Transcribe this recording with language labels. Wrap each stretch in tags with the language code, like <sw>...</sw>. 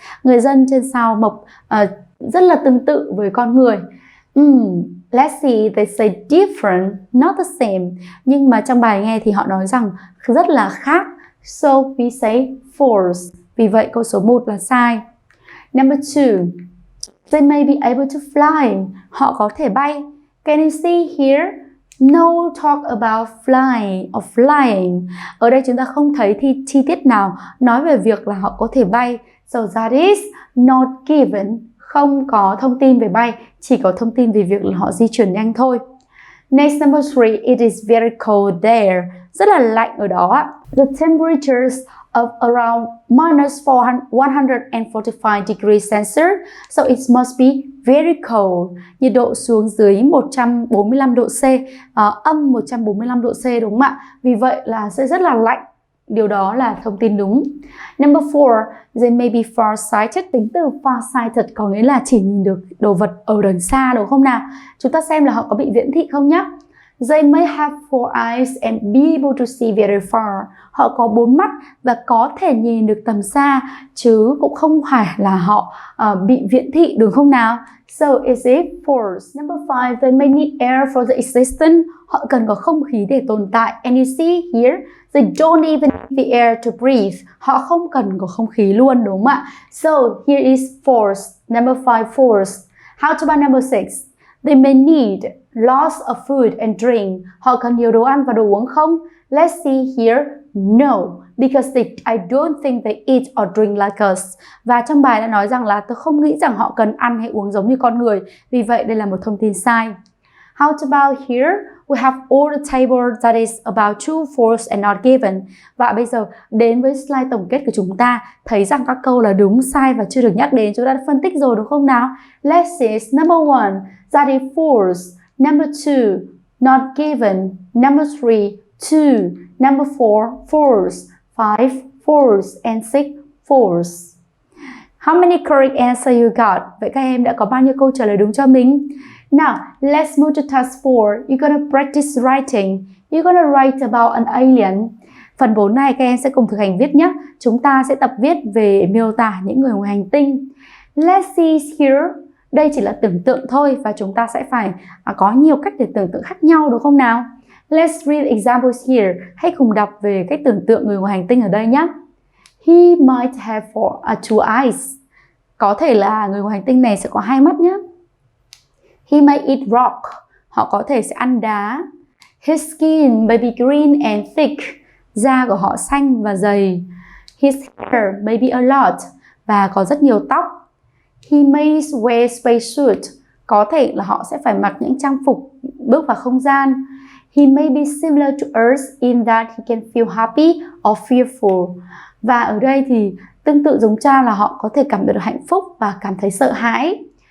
<vi>Người dân trên sao Mộc rất là tương tự với con người.</vi> <en>Let's see, they say different, not the same.</en> <vi>Nhưng mà trong bài nghe thì họ nói rằng rất là khác.</vi> <en>So we say false.</en> <vi>Vì vậy câu số 1 là sai.</vi> <en>Number 2, they may be able to fly.</en> <vi>Họ có thể bay.</vi> <en>Can you see here? No talk about flying or flying.</en> <vi>Ở đây chúng ta không thấy chi tiết nào nói về việc là họ có thể bay.</vi> <en>So that is not given.</en> <vi>Không có thông tin về bay, chỉ có thông tin về việc là họ di chuyển nhanh thôi.</vi> <en>Next, number 3, it is very cold there.</en> <vi>Rất là lạnh ở đó.</vi> <en>The temperatures of around minus 145 degrees Celsius, so it must be very cold.</en> <vi>Nhiệt độ xuống dưới 145 độ C, âm 145 độ C đúng không ạ? Vì vậy là sẽ rất là lạnh. Điều đó là thông tin đúng.</vi> <en>Number 4, they may be far-sighted.</en> <vi>Tính từ far-sighted có nghĩa là chỉ nhìn được đồ vật ở đằng xa đúng không nào? Chúng ta xem là họ có bị viễn thị không nhé.</vi> <en>They may have 4 eyes and be able to see very far.</en> <vi>Họ có 4 mắt và có thể nhìn được tầm xa, chứ cũng không phải là họ bị viễn thị đúng không nào?</vi> <en>So is it false? Number 5, they may need air for the existence.</en> <vi>Họ cần có không khí để tồn tại.</vi> <en>And you see here, they don't even need the air to breathe.</en> <vi>Họ không cần có không khí luôn đúng không ạ?</vi> <en>So here is false. Number 5, false. How about number 6? They may need lots of food and drink.</en> <vi>Họ cần nhiều đồ ăn và đồ uống không?</vi> <en>Let's see here. No, because I don't think they eat or drink like us.</en> <vi>Và trong bài đã nói rằng là tôi không nghĩ rằng họ cần ăn hay uống giống như con người. Vì vậy đây là một thông tin sai.</vi> <en>How about here? We have all the table that is about true, false and not given.</en> <vi>Và bây giờ đến với slide tổng kết của chúng ta, thấy rằng các câu là đúng, sai và chưa được nhắc đến. Chúng ta đã phân tích rồi đúng không nào?</vi> <en>Let's see. Number 1, that is false. Number 2, not given. Number 3, 2. Number 4, false. 5, false. And 6, false. How many correct answer you got?</en> <vi>Vậy các em đã có bao nhiêu câu trả lời đúng cho mình?</vi> <en>Now, let's move to task 4. You're gonna practice writing. You're gonna write about an alien.</en> <vi>Phần 4 này các em sẽ cùng thực hành viết nhé. Chúng ta sẽ tập viết về miêu tả những người ngoài hành tinh.</vi> <en>Let's see here.</en> <vi>Đây chỉ là tưởng tượng thôi và chúng ta sẽ phải có nhiều cách để tưởng tượng khác nhau đúng không nào?</vi> <en>Let's read examples here.</en> <vi>Hãy cùng đọc về cách tưởng tượng người ngoài hành tinh ở đây nhé.</vi> <en>He might have 2 eyes.</en> <vi>Có thể là người ngoài hành tinh này sẽ có 2 mắt nhé.</vi> <en>He may eat rock.</en> <vi>Họ có thể sẽ ăn đá.</vi> <en>His skin may be green and thick.</en> <vi>Da của họ xanh và dày.</vi> <en>His hair may be a lot.</en> <vi>Và có rất nhiều tóc.</vi> <en>He may wear spacesuit.</en> <vi>Có thể là họ sẽ phải mặc những trang phục bước vào không gian.</vi> <en>He may be similar to Earth in that he can feel happy or fearful.</en> <vi>Và ở đây thì tương tự giống cha là họ có thể cảm nhận được hạnh phúc và cảm thấy sợ hãi.</vi>